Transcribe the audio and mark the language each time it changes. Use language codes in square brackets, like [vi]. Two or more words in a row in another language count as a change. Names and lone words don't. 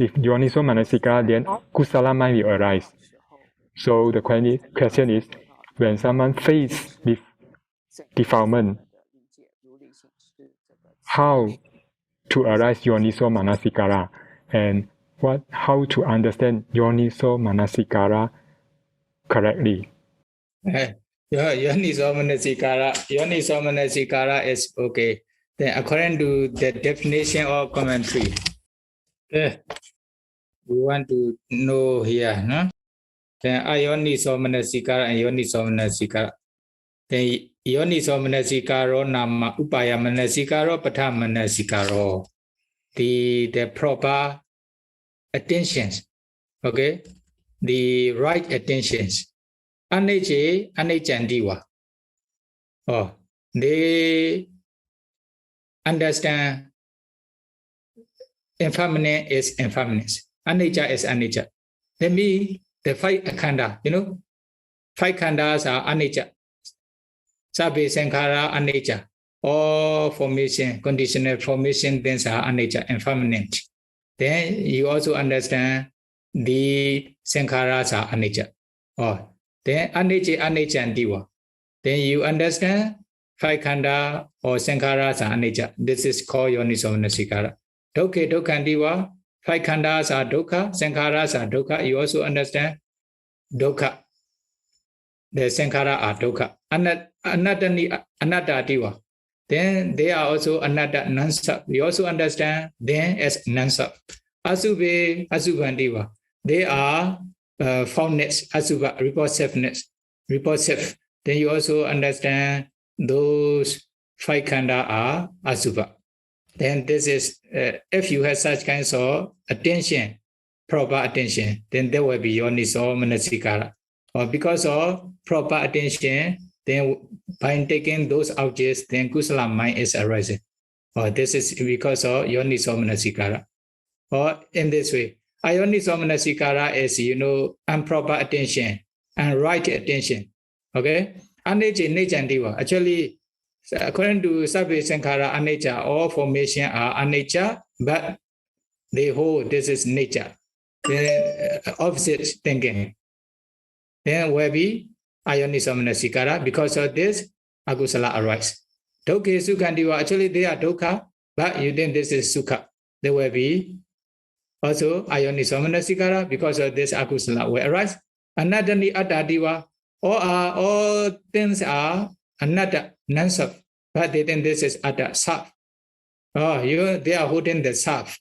[en] With [pi] Yoniso Manasikara, [en] then Kusala mind will arise. So the question is, when someone faced with defilement, how to arise [pi] Yoniso Manasikara, [en] and how to understand [pi] Yoniso Manasikara [en] correctly? [pi] Yoniso Manasikara [en] is okay. Then according to the definition or commentary, we want to know here, no? [pi] Then Ayoniso Manasikara and Yoniso Manasikara. Then Yoniso Manasikaro nama upaya manasikaro patha manasikaro. [en] The proper attentions, okay? The right attentions. Anechandiwa. They understand impermanent is impermanence. [pi] Anicca is anicca. [en] That means the five khanda, five khandas are anicca. [pi] Sabbe sankhara anicca. [en] All formation, conditional formation things are anicca, impermanent. Then you also understand the sankharas are anicca. [pi] then anicca aniccantiwa. [en] Then you understand five khanda or sankharas are anicca. This is called [pi] yoniso manasikara. Dukkha dukkhantiwa. [en] Five khandas are dukkha, sankharas are dukkha. You also understand dukkha. The sankhara are dukkha. Anattatiwa. Then they are also anatta non-sub. You also understand them as non-sub. [pi] Asubhe asubhantiwa. [en] They are foundness, asubha, repulsiveness, repulsive. Then you also understand those five khanda are asubha. Then this is, if you have such kinds of attention, proper attention, then there will be [pi] yoniso manasikara. [en] Or because of proper attention, then by taking those objects, then kusala mind is arising. Or this is because of [pi] yoniso manasikara. [en] Or in this way, [pi] ayoniso manasikara [en] is, improper attention and right attention. [pi] Okay? Anicca niccantiwa. [en] Actually, according to [pi] Sabbe Sankhara, anicca, [en] all formation are anicca, but they hold this is nature. Then opposite thinking. Then will be [pi] ayoniso manasikara. [en] Because of this, akusala arise. [pi] Dukkha sukhantiwa. [en] Actually, they are dukkha, but you think this is sukha. There will be also [pi] ayoniso manasikara. [en] Because of this, akusala will arise. [pi] Anattani attatiwa. [en] All things are anatta, non-self. But they think this is atta, self. They are holding the self.